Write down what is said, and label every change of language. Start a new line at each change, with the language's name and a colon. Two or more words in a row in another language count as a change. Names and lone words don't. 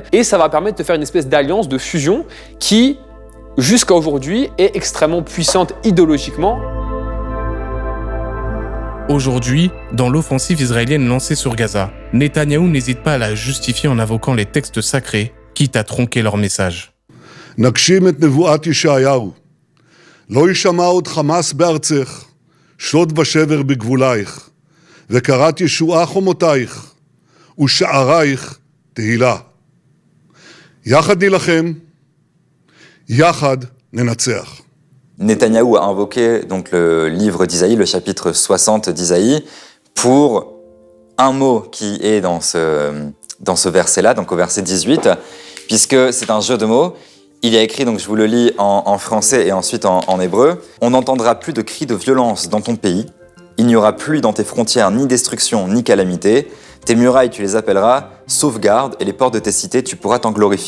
French: Et ça va permettre de faire une espèce d'alliance, de fusion qui, jusqu'à aujourd'hui, est extrêmement puissante idéologiquement. Aujourd'hui, dans l'offensive israélienne lancée sur Gaza, Netanyahou n'hésite pas à la justifier en invoquant les textes sacrés, quitte à tronquer leur message.
Hebrew: נגשים את נבואת ישעיהו. לא יישמע עוד חמס בארצך, שוד ושבר בגבולייך, וקראת ישועה חומותייך, ושערייך תהילה. יחד נילחם, יחד ננצח.
French: Netanyahou a invoqué donc le livre d'Isaïe, le chapitre 60 d'Isaïe, pour un mot qui est dans ce verset-là, donc au verset 18, puisque c'est un jeu de mots. Il y a écrit, donc je vous le lis en français et ensuite en hébreu, « On n'entendra plus de cris de violence dans ton pays, il n'y aura plus dans tes frontières ni destruction ni calamité, tes murailles tu les appelleras sauvegarde et les portes de tes cités tu pourras t'en glorifier.